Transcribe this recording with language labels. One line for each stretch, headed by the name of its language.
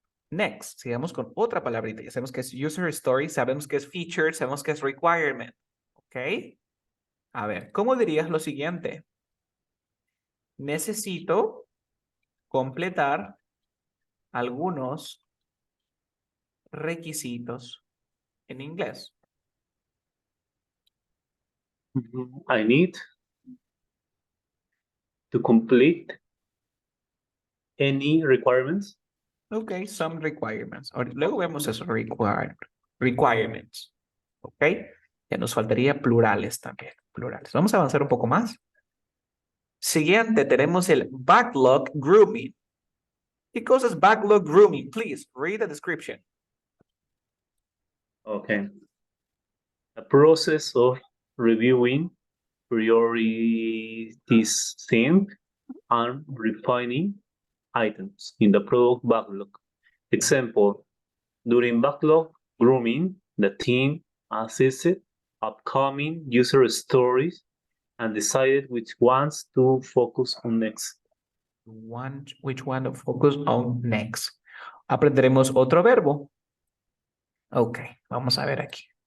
Spanish: Next, sigamos con otra palabrita. Ya sabemos que es user story, sabemos que es feature, sabemos que es requirement. ¿Ok? A ver, ¿cómo dirías lo siguiente? Necesito completar algunos requisitos en inglés.
English: I need to complete any requirements.
Spanish: Ok,
English: some requirements.
Spanish: Luego vemos eso, requirements. Ok, ya nos faltaría plurales también. Plurales. Vamos a avanzar un poco más. Siguiente, tenemos el backlog grooming. ¿Qué cosa es backlog grooming?
English: Please, read the description. Okay. A process of reviewing, prioritizing, and refining items in the product backlog. Example, during backlog grooming, the team assessed upcoming user stories and decided which ones to focus on next. Which one to focus on next.
Spanish: Aprenderemos otro verbo. Ok, vamos a ver aquí.